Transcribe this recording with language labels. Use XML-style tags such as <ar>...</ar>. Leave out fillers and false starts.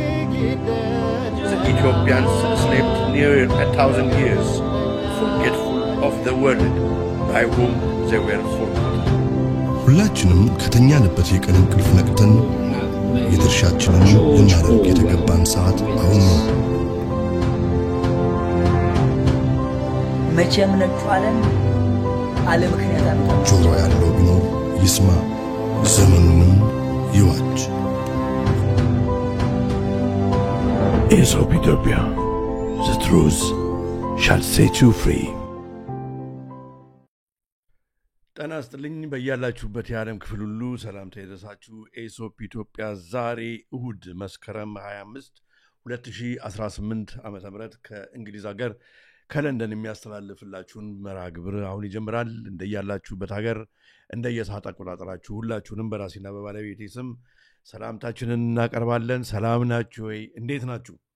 <en>The Ethiopians slept near 1,000 years, forgetful of the world by whom they were forgotten.</en> <am>ሁላችንም ከተኛንበት የቀን እንቅልፍ ነቅተን የድርሻችንን ልናደርግ የተገባን ሰዓት አሁን ነው። መቼም ነጥፋለን አለ ምክንያት አለ። ጆሮ ያለው ቢኖር ይስማ፣ ዘመኑንም ይዋጅ።</am> <en>Aesop Ethiopia, the truth shall set you free.</en> <am>ጤና ይስጥልኝ በያላችሁበት የዓለም ክፍል ሁሉ ሰላምታ ይድረሳችሁ። ኤሶፕ ኢትዮጵያ ዛሬ እሁድ መስከረም 25 2018 ዓመተ ምህረት ከእንግሊዝ ሀገር ከለንደን የሚያስተላልፍላችሁን መርሃ ግብር አሁን ይጀምራል። እንደያላችሁበት ሀገር እንደየሰዓት አቆጣጠራችሁ ሁላችሁንም በራሴና በባለቤቴ ስም ሰላምታችንን እናቀርባለን። ሰላም ናችሁ ወይ? እንዴት ናችሁ?</am>